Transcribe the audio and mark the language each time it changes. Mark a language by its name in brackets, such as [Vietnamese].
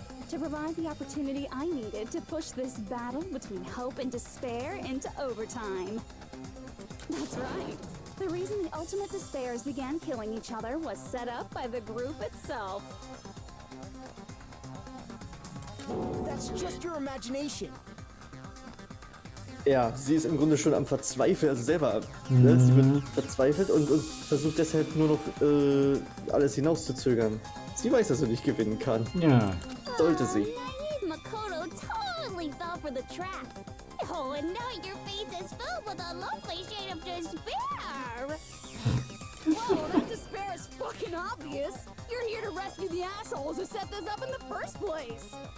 [English] To provide the opportunity I needed to push this battle between hope and despair into overtime. That's right. The reason the ultimate despairs began killing each other was set up by the group itself. That's just your imagination. [German] Ja, sie ist im Grunde schon am Verzweifeln, also selber. Ne? Sie wird verzweifelt und versucht deshalb nur noch alles hinauszuzögern. Sie weiß, dass sie nicht gewinnen kann. Ja. Sollte sie. [English] Naive Makoto totally fell for the trap. Oh, and now your face is filled with a lovely shade of despair. Whoa, that despair is fucking obvious. You're here to rescue the assholes who set this up in the first place.